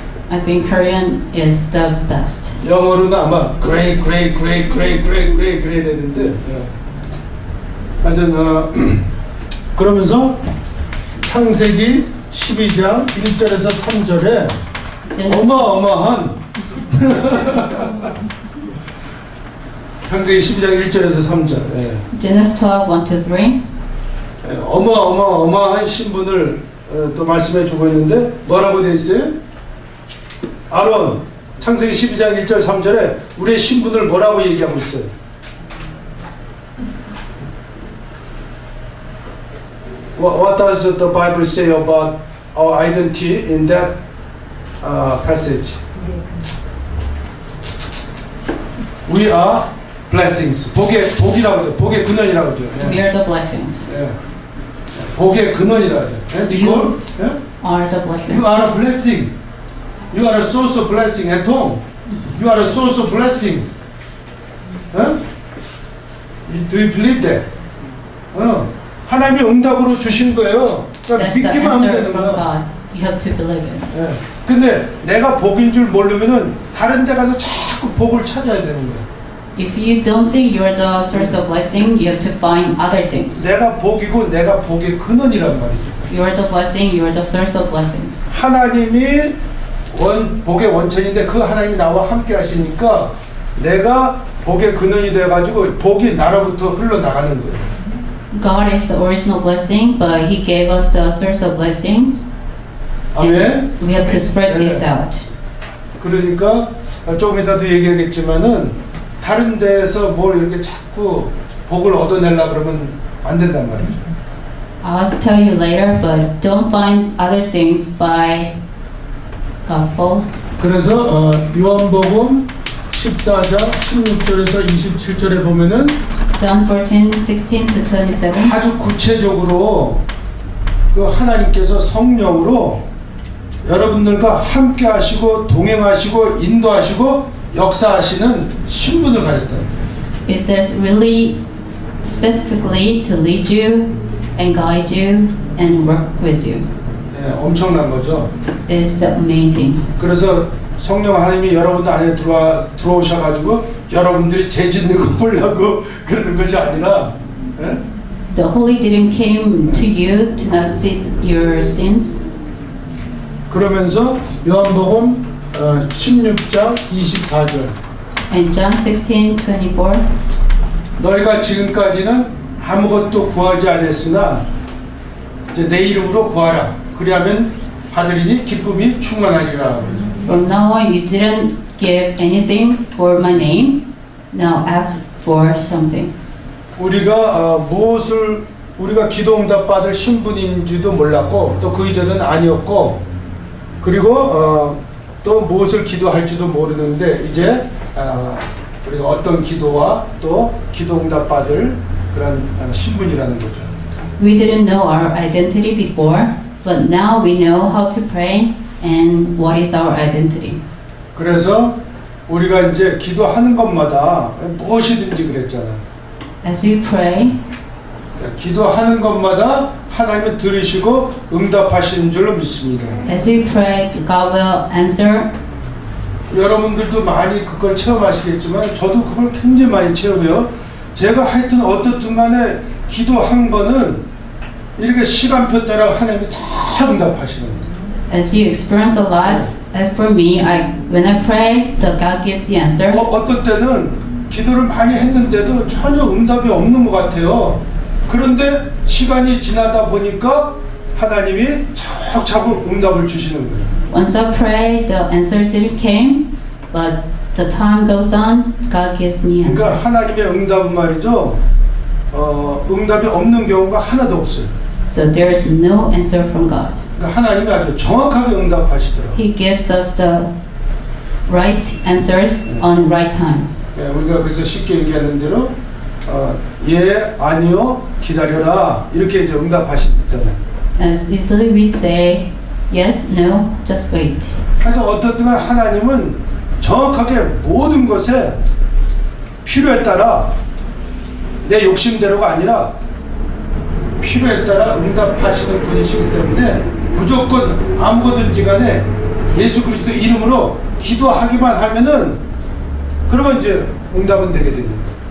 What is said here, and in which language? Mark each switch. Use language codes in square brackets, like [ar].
[en] I think Korean is the best. [ko] 영어로는 아마 great 그래야 되는데. 하여튼 그러면서 창세기 12장 1절에서 3절에 어마어마한 창세기 12장 1절에서 3절 [en] Genesis 12, 1 to 3. [ko] 어마어마한 신분을 또 말씀해 주고 있는데 뭐라고 되어 있어요? 아론 창세기 12장 1절 3절에 우리의 신분을 뭐라고 얘기하고 있어요? [en] What does the Bible say about our identity in that passage? We are blessings. [ko] 복이라고 하죠. 복의 근원이라고 하죠. [en] We are the blessings. [ko] 복의 근원이라고 하죠. 니콜? [en] Are the blessings. You are a blessing. You are a source of blessing at home. You are a source of blessing. Do you believe that? [ko] 하나님이 응답으로 주신 거예요. 그러니까 [en] That's the [ko] 믿기만 하면 [en] answer [ko] 되는 [en] from [ko] 거야. [en] God. You have to believe it. [ko] 예. 근데 내가 복인 줄 모르면은 다른 데 가서 자꾸 복을 찾아야 되는 거야. [en] If you don't think you're the source of blessing, you have to find other things. [ko] 내가 복이고 내가 복의 근원이란 말이죠. [en] You're the blessing, you're the source of blessings. [ko] 하나님이 복의 원천인데 그 하나님이 나와 함께 하시니까 내가 복의 근원이 돼가지고 복이 나로부터 흘러나가는 거예요. [en] God is the original blessing, but He gave us the source of blessings. [ko] 아멘. [en] And we have to spread this out. [ko] 그러니까 조금 이따도 얘기하겠지만은 다른 데에서 뭘 이렇게 자꾸 복을 얻어내려 그러면 안 된단 말이죠. [en] I'll tell you later, but don't find other things by Gospels. [ko] 그래서 요한복음 14장 16절에서 27절에 보면은 [en] John 14:16 to 27. [ko] 아주 구체적으로 그 하나님께서 성령으로 여러분들과 함께 하시고 동행하시고 인도하시고 역사하시는 신분을 가졌다. [en] It says really specifically to lead you and guide you and work with you. [ko] 네, 엄청난 거죠. [en] It's amazing. [ko] 그래서 성령 하나님이 여러분들 안에 들어오셔가지고 여러분들이 죄 짓는 거 보려고 그러는 것이 아니라 예? [en] The Holy didn't came to you to not see your sins. [ko] 그러면서 요한복음 16장 24절 [en] And John 16:24. [ko] 너희가 지금까지는 아무것도 구하지 않았으나 이제 내 이름으로 구하라 그리하면 받으리니 기쁨이 충만하리라. [en] From now on, you didn't give anything for my name. Now ask for something. [ko] 우리가 무엇을 우리가 기도응답 받을 신분인지도 몰랐고 또 그 이전은 아니었고 그리고 또 무엇을 기도할지도 모르는데 이제 우리가 어떤 기도와 또 기도응답 받을 그런 신분이라는 거죠. [en] We didn't know our identity before, but now we know how to pray and what is our identity. [ko] 그래서 우리가 이제 기도하는 것마다 무엇이든지 그랬잖아요. [en] As you pray, [ko] 기도하는 것마다 하나님은 들으시고 응답하시는 줄로 믿습니다. [en] as you pray, God will answer. [ko] 여러분들도 많이 그걸 체험하시겠지만 저도 그걸 굉장히 많이 체험해요. 제가 하여튼 어떻든 간에 기도한 거는 이렇게 시간표 따라 하나님이 다 응답하시는 거예요. [en] As you experience a lot, as for me, when I pray, the God gives the answer. [ko] 어떤 때는 기도를 많이 했는데도 전혀 응답이 없는 것 같아요. 그런데 시간이 지나다 보니까 하나님이 차곡차곡 응답을 주시는 거예요. [en] Once I pray, the answers didn't came, but the time goes on, God gives me answer. [ko] 그러니까 하나님의 응답은 말이죠. 응답이 없는 경우가 하나도 없어요. [en] So there's no answer from God. [ko] 그러니까 하나님이 아주 정확하게 응답하시더라고요. [en] He gives us the right answers on right time. [ko] 예, 우리가 그래서 쉽게 얘기하는 대로 예, 아니요, 기다려라 이렇게 이제 응답하시잖아요. [en] As easily we say yes, no, just wait. [ko] 하여튼 어떻든 하나님은 정확하게 모든 것에 필요에 따라 내 욕심대로가 아니라 필요에 따라 응답하시는 분이시기 때문에 무조건 아무거든지 간에 예수 그리스도 이름으로 기도하기만 하면은 그러면 이제 응답은 되게 됩니다.